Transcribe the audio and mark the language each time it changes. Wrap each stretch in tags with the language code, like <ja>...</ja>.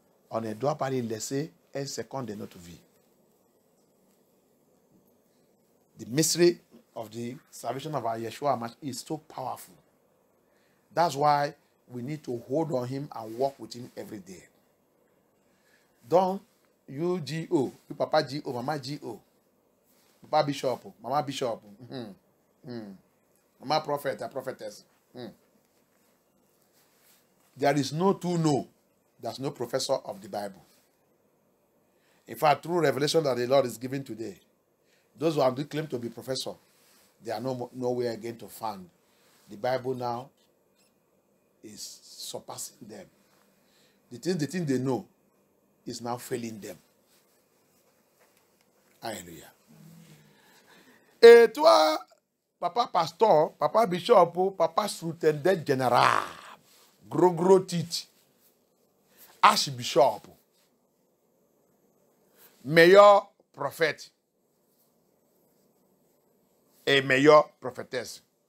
<fr>On ne doit pas lui laisser un second de notre vie.</fr> <en>The mystery of the salvation of our Yeshua is so powerful. That's why we need to hold on him and walk with him every day. Don't you G.O., you Papa G.O., Mama G.O., Papa Bishop, Mama Bishop, Mama Prophet, a prophetess. There is no two no. There's no professor of the Bible. In fact, through revelation that the Lord is giving today, those who have claimed to be professor, they are nowhere again to find. The Bible now is surpassing them. The thing they know is now failing them. Hallelujah.</en> <fr>Et toi, papa pasteur, papa bishop, papa superintendent général, gros titre, archbishop, meilleur prophète et meilleure prophétesse.</fr>